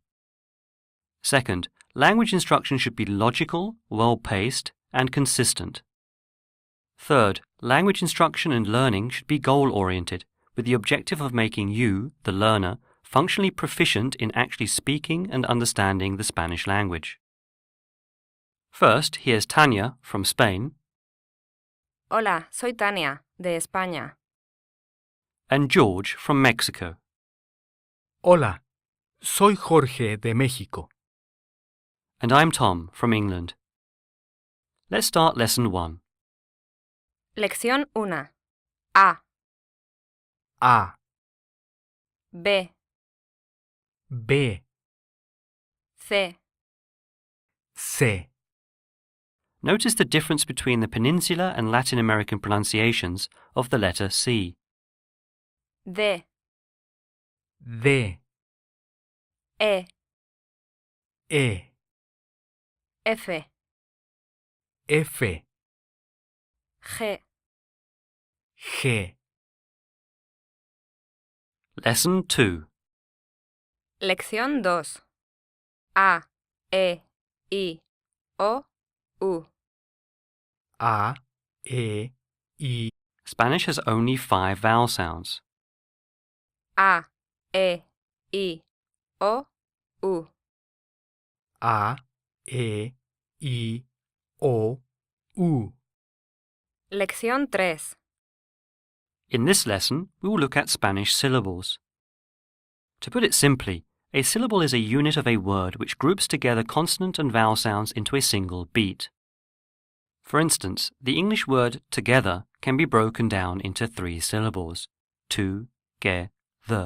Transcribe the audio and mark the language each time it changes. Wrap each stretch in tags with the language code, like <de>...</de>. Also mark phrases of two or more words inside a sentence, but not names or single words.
<en>Second, language instruction should be logical, well-paced, and consistent. Third, language instruction and learning should be goal-oriented, with the objective of making you, the learner, functionally proficient in actually speaking and understanding the Spanish language. First, here's Tania from Spain.</en> <es>Hola, soy Tania, de España.</es> <en>And George from Mexico.</en> <es>Hola, soy Jorge de México.</es> <en>And I'm Tom from England. Let's start Lesson 1.</en> <es>Lección 1. A, A, B, B, C. C. Notice the difference between the Peninsular and Latin American pronunciations of the letter C. D, D, E, E, F, F, G. G.</es> <en>Lesson 2.</en> <es>Lección 2. A, E, I, O, U. A, E, I.</es> <en>Spanish has only 5 vowel sounds.</en> <es>A, E, I, O, U. A, E, I, O, U. Lección 3.</es> <en>In this lesson, we will look at Spanish syllables. To put it simply, a syllable is a unit of a word which groups together consonant and vowel sounds into a single beat. For instance, the English word together can be broken down into 3 syllables: to-ge-the.</en>